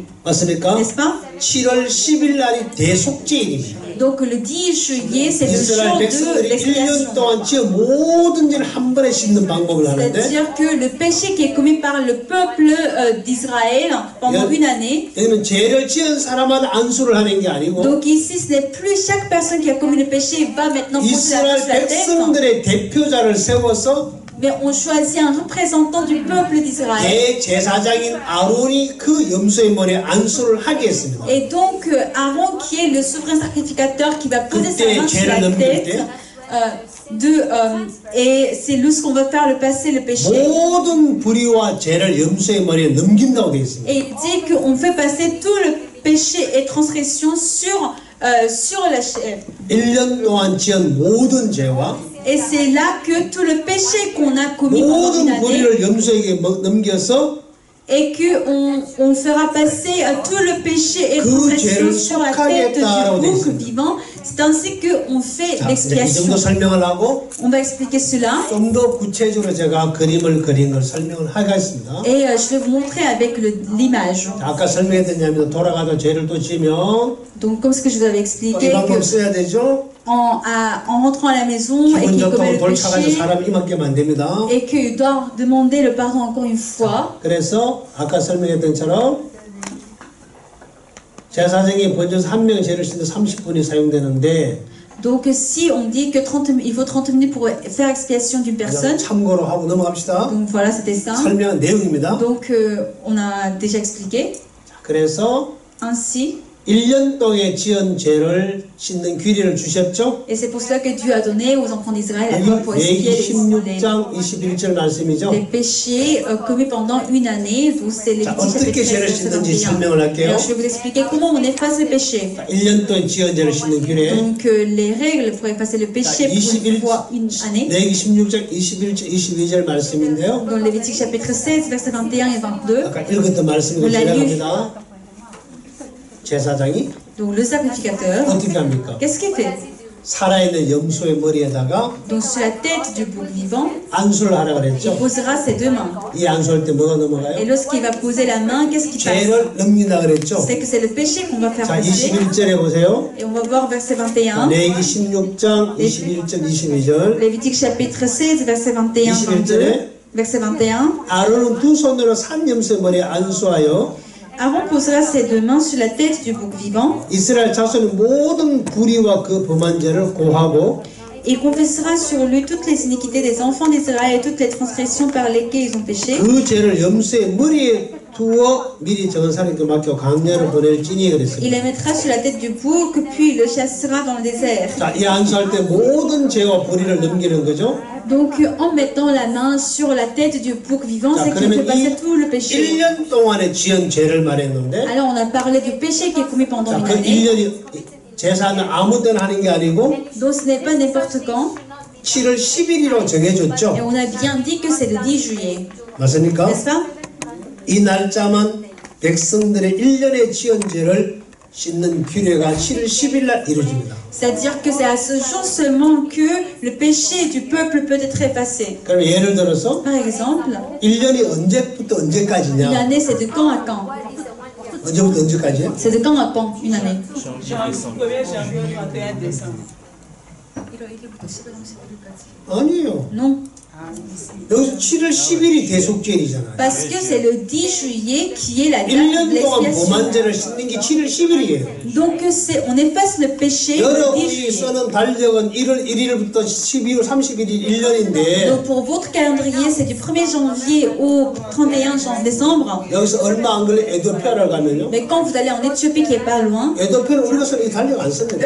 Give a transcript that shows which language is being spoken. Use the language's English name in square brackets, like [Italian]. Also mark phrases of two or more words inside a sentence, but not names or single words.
[Korean] 맞습니까? [French] N'est-ce pas? [Korean] 7월 10일 날이 대속죄일입니다. [French] Donc le 10 juillet, c'est le jour de [Korean] 백성들이 [French] l'expiation. [Korean] 1년 동안 지어 모든 죄를 한 번에 씻는 방법을 하는데 [French] C'est-à-dire que le péché qui est commis par le peuple d'Israël pendant une année. [Korean] 여기는 죄를 지은 사람마다 안수를 하는 게 아니고 [French] Donc ici, ce n'est plus chaque personne qui a commis le péché va maintenant poser la main sur la tête. [Korean] 백성들의 대표자를 세워서 [French] Mais on choisit un représentant du peuple d'Israël. [Korean] 대제사장인 아론이 그 염소의 머리에 안수를 하게 했습니다. [French] Et donc Aaron, qui est le souverain sacrificateur, qui va poser sa main sur la tête et c'est lorsqu'on va faire le passer le péché. [Korean] 모든 불의와 죄를 염소의 머리에 넘긴다고 되어 있습니다. [French] Et il dit qu'on fait passer tout le péché et transgression sur la chair. [Korean] 1년 동안 지은 모든 죄와 [French] Et c'est là que tout le péché qu'on a commis pendant une [Korean] 모든 [French] année, [Korean] 불의를 염소에게 넘겨서 [French] et qu'on fera passer tout le péché et transgression sur la tête du bouc vivant. C'est ainsi qu'on fait l'expiation. On va expliquer cela. [Korean] 좀 더 구체적으로 제가 그림을 그린 걸 설명을 하겠습니다. [French] Et je vais vous montrer avec l'image. [Korean] 아까 설명했던 돌아가서 죄를 또 지으면 [French] Donc comme ce que je vous avais expliqué, [Korean] 이 방법 써야 되죠. [French] en rentrant à la maison et qu'il commet le péché et qu'il doit demander le pardon encore une fois. [Korean] 그래서 아까 설명했던 것처럼 제사장이 번져서 한 명의 죄를 씻는 30분이 사용되는데 [French] Donc si on dit que il faut 30 minutes pour faire expiation d'une personne. [Korean] 참고로 하고 넘어갑시다. [French] Donc voilà, c'était ça. [Korean] 설명한 내용입니다. [French] Donc on a déjà expliqué. [Korean] 그래서 [French] Ainsi [Korean] 1년 동안 지은 죄를 씻는 규례를 주셨죠? [French] Et c'est pour cela que Dieu a donné aux enfants d'Israël la loi pour expier les péchés commis pendant une année. Donc c'est les chapitre 13, verset 21. Alors je vais vous expliquer comment on efface les péchés. Donc les règles pour effacer le péché pour une fois une année. Dans Lévitique chapitre 16, verset 21 et 22. On l'a lu. [Korean] 제사장이 [French] Donc le sacrificateur, [Korean] 어떻게 합니까? [French] qu'est-ce qu'il fait? [Korean] 살아있는 염소의 머리에다가 [French] Donc sur la tête du bouc vivant, [Korean] 안수를 하라 그랬죠. [French] il posera ses deux mains. [Korean] 이 안수할 때 뭐가 넘어가요? [French] Et lorsqu'il va poser la main, qu'est-ce qui passe? [Korean] 죄를 넘긴다 그랬죠. [French] C'est que c'est le péché qu'on va faire [Korean] 자, [French] passer. [Korean] 21절에 보세요. [French] Et on va voir verset 21. [Korean] 레위기 16장 21절 22절. [French] Lévitique chapitre 16, verset 21, 22. Verset 21. [Korean] 아론은 두 손으로 산 염소의 머리에 안수하여 [French] Aaron posera ses deux mains sur la tête du bouc vivant. [Korean] 이스라엘 자손의 모든 불의와 그 범한 죄를 고하고 [French] Il confessera sur lui toutes les iniquités des enfants d'Israël et toutes les transgressions par lesquelles ils ont péché. [Korean] 그 죄를 염소의 머리에 두어 미리 정한 사람에게 맡겨 광야로 보낼지니 그랬습니다. [French] Il les mettra sur la tête du bouc, puis il le chassera dans le désert. [Korean] 자, 이 안수할 때 모든 죄와 불의를 넘기는 거죠. [French] Donc en mettant la main sur la tête du bouc vivant, c'est qu'il fait passer tout le péché. [Korean] 1년 동안에 지은 죄를 말했는데 [French] Alors on a parlé du péché qui est commis pendant une [Korean] 그 [French] année. [Korean] 1년이 제사는 아무 때나 하는 게 아니고 [French] Donc ce n'est pas n'importe quand. [Korean] 7월 10일이라고 정해줬죠. [French] Et on a bien dit que c'est le 10 juillet. [Korean] 맞습니까? [French] N'est-ce pas? [Korean] 이 날짜만 백성들의 1년의 지은 죄를 씻는 규례가 7월 10일 날 이루어집니다. [French] C'est-à-dire que c'est à ce jour seulement que le péché du peuple peut être effacé. [Korean] 그럼 예를 들어서 [French] Par exemple, [Korean] 1년이 언제부터 언제까지냐? [French] une année c'est de quand à quand? [Korean] 언제부터 언제까지요? [French] C'est de quand à quand une année? [Korean] 아니에요. [French] Non. [Korean] 여기서 7월 10일이 대속죄이잖아요. [French] Parce que c'est le 10 juillet qui est la date de [Korean] 1년 동안 [French] l'expiation. [Korean] 범한 죄를 씻는 게 7월 10일이에요. [French] Donc on efface le péché le 10 [Korean] 여러분이 [French] juillet. [Korean] 쓰는 달력은 1월 1일부터 12월 31일 1년인데 [French] Donc pour votre calendrier, c'est du 1er janvier au 31 décembre. [Korean] 여기서 얼마 안 걸려 에도피아를 가면요. [French] Mais quand vous allez en Éthiopie qui est pas loin, [Korean] 에도피아는 우리가 쓰는 이 달력 안 씁니다.